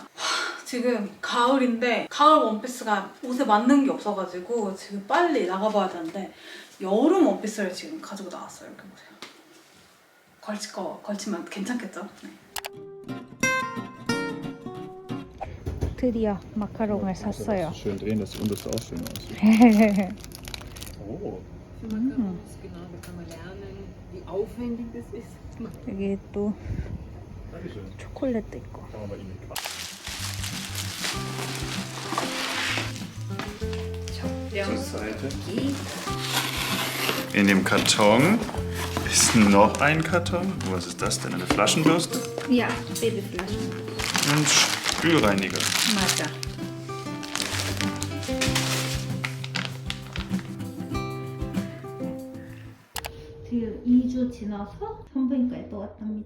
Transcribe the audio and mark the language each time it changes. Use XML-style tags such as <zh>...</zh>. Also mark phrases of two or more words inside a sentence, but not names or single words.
<ko>지금 가을인데 가을 원피스가 옷에 맞는 게 없어가지고 지금 빨리 나가봐야 되는데 여름 원피스를 지금 가지고 나왔어요. 이렇게 보세요. 걸칠 거 걸치면 괜찮겠죠? 네. 드디어 마카롱을 샀어요.</ko> <de>Schön drehen, das und das sah auch schön aus. Oh. Genau, da kann man lernen, wie aufwendig das ist.</de> <ko>여기 또</ko> <de>Dankeschön.</de> <ko>초콜릿도 있고.</ko> <de>Kann man bei Ihnen quatschen. Zur Seite. In dem Karton ist noch ein Karton. Was ist das denn? Eine Flaschenbürste? Ja, Babyflaschen. Und Spülreiniger.</de> <ko>맞아. 지금 2주 지나서 산부인과에 또 왔답니다.</ko>